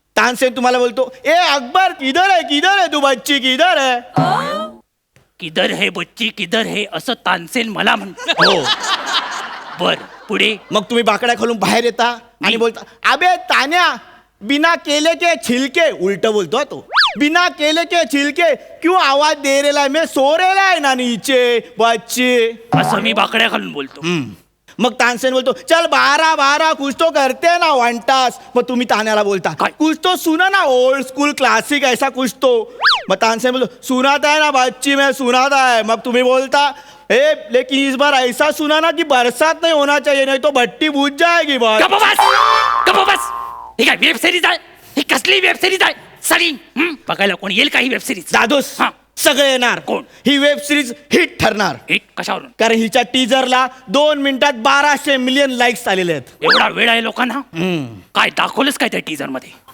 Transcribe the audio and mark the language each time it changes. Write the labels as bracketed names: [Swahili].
[Hindi] तानसेन [Marathi] तुम्हाला बोलतो, [Hindi] ए अकबर किधर है तू बच्ची किधर है? किधर है बच्ची किधर है [Marathi] असं तानसेन मला म्हणतो. हो. बर, पुढे? मग तुम्ही बाकड्या खालून बाहेर येता आणि बोलता, [Hindi] अबे तान्या, बिना केले के छिलके. [Marathi] उलट बोलतो हा तो. [Hindi] बिना केले के छिलके क्यों आवाज दे रेला है, मैं सो रेला है ना नीचे बच्चे. [Marathi] असं मी बाकड्या घालून बोलतो. मग तानसेन बोलतो, [Hindi] चल बारा कुछ तो करते ना वंटास. [Marathi] मग तुम्ही तान्याला बोलता, काय? [Hindi] कुछ तो सुना ना ओल्ड स्कूल क्लासिक ऐसा कुछ तो. [Marathi] मग तानसेन बोलतो [Hindi] सुनाता है ना बच्ची मैं सुनाता है. [Marathi] मग तुम्ही बोलता [Hindi] ए लेकिन इस बार ऐसा सुना ना कि बरसात नहीं होना चाहिए नहीं तो भट्टी बुझ जाएगी बात. [Marathi] गप्प बस गप्प बस. ही काय वेब सिरीज आहे? ही कसली वेब सिरीज आहे? सरी बघायला कोण येईल का ही वेब सिरीज? दादूस हा. सगळे येणार. कोण? ही वेब सिरीज हिट ठरणार. हिट कशावरून? कारण हिच्या टीजरला 2 मिनिटात 1200 मिलियन लाईक्स आलेले आहेत. एवढा वेळ आहे लोकांना? काय दाखवलंच काय त्या टीजर मध्ये?